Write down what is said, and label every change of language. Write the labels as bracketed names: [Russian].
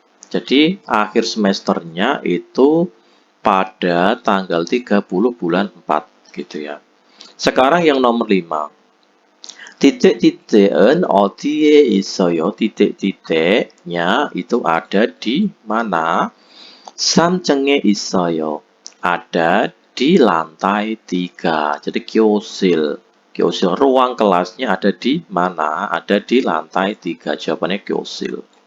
[Indonesian] Jadi akhir semesternya itu pada tanggal 30 bulan 4 gitu ya. Sekarang yang nomor 5. [Korean] titik-titik은 어디에 있어요? [Indonesian] Titik-titiknya itu ada di mana? [Korean] 3층에 있어요. [Indonesian] Ada di lantai 3. Jadi 교실. 교실. Ruang kelasnya ada di mana? Ada di lantai 3. Jawabannya 교실.